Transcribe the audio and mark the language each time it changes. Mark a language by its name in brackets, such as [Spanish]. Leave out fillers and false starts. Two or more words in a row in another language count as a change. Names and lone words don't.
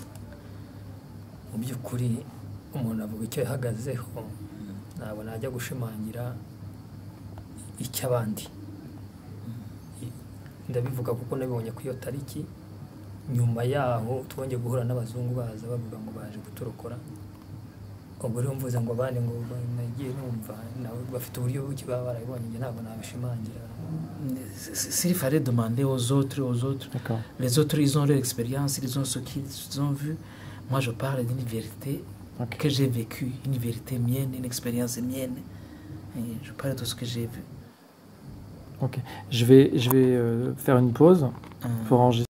[Kinyarwanda] Mu by'ukuri umuntu avuga icyo yahagazeho ntabwo najya gushimangira icy'abandi. Ndabivuga kuko nabibonye ku iyo tariki nyuma yaho twongeye guhura n'abazungu baza bavuga ngo baje kuturokora. Ubwo rero mvuze ngo abandi ngo nagiye numva nawe bafite uburyo buki baba barabibonye njye ntabwo nabishimangira. [French] S'il fallait demander aux autres, les autres ils ont leur expérience, ils ont ce qu'ils ont vu. Moi je parle d'une vérité que j'ai vécue, une vérité mienne, une expérience mienne. Et je parle de ce que j'ai vu. Ok, je vais faire une pause pour enregistrer.